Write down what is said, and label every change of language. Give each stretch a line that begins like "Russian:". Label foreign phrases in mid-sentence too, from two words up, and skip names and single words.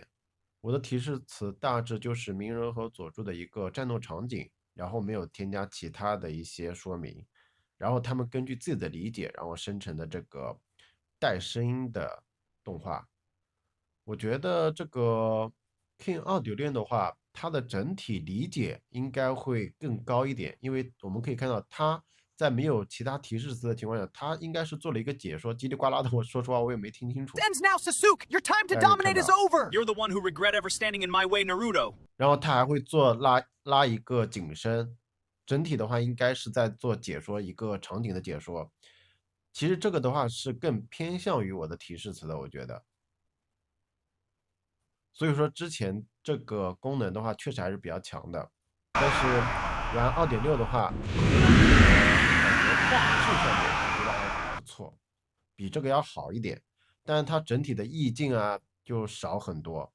Chinese: 我的提示詞大致就是鳴人和佐助的一個戰鬥場景，然後沒有添加其他的一些說明，然後他們根據自己的理解，然後生成的這個帶聲音的動畫。我覺得這個 King 2.6的話，它的整體理解應該會更高一點，因為我們可以看到它在沒有其他提示詞的情況下，它應該是做了一個解說，嘰里呱啦的，我說實話我也沒聽清楚。
English: Ends now, Sasuke. Your time to dominate is over. You're the one who regret ever standing in my way, Naruto.
Chinese: 然後他還會做拉一個景深，整體的話應該是在做解說，一個場景的解说。其實這個的話是更偏向於我的提示詞的，我覺得。所以說之前這個功能的話確實還是比較強的，但是玩 2.6 的話，感覺畫質上面我覺得還不錯，比這個要好一點，但是它整體的意境啊就少很多。